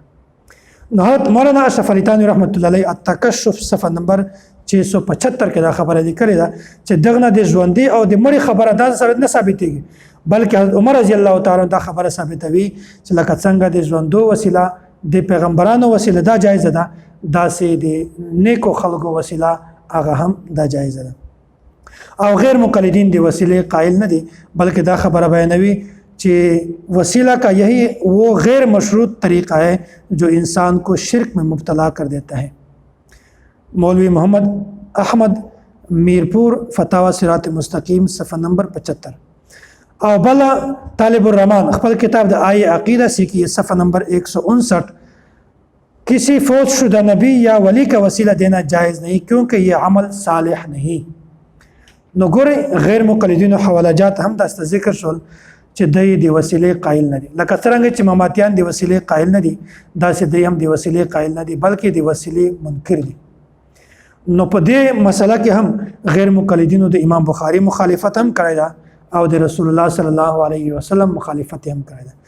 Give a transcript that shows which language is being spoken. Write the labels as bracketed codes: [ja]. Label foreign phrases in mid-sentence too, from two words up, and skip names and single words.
[ps] نو حضرت مولانا اشرف علی تانوی رحمت الله علیه التکشف صفحه نمبر 675 کې دا خبره لیکلې ده چې دغه د ژوندۍ او د مړي خبره دا ثابت نه ثابتېږي بلکې حضرت عمر رضی الله تعالی دا خبره ثابتوي چې لکه څنګه د ژوندو وسیله د پیغمبرانو وسیله دا جایز ده داسې د نیکو خلکو وسیله هغه هم دا جایز ده. او غیر مقلدین د وسیلې قائل نه دي بلکې دا خبره بیانوي چې [ur] وسیلہ کا یہی وہ غیر مشروط طریقہ ہے جو انسان کو شرک میں مبتلا کر دیتا ہے. مولوی محمد احمد میرپور فتاوی صراط مستقیم صفحہ نمبر 75. [ps] او بلا طالب الرحمن خپل کتاب [ur] د آئی عقیدہ سیکھی صفحہ نمبر 159 کسی فوت شدہ نبی یا ولی کا وسیلہ دینا جائز نہیں کیونکہ یہ عمل صالح نہیں. [ps] نو ګورئ غیر مقلدین حواله جات هم دا ذکر شول چې د وسیلې قائل نه دي. لکه څنګه چې مماتیان د وسیلې قائل نه دي داسې دوی هم د وسیلې قائل نه دي بلکې د وسیلې منکر دي. نو په دې مسله کې هم غیر مقلدینو د امام بخاری مخالفت هم کړی ده او د رسول الله صلی الله علیه وسلم مخالفت هم کړی ده.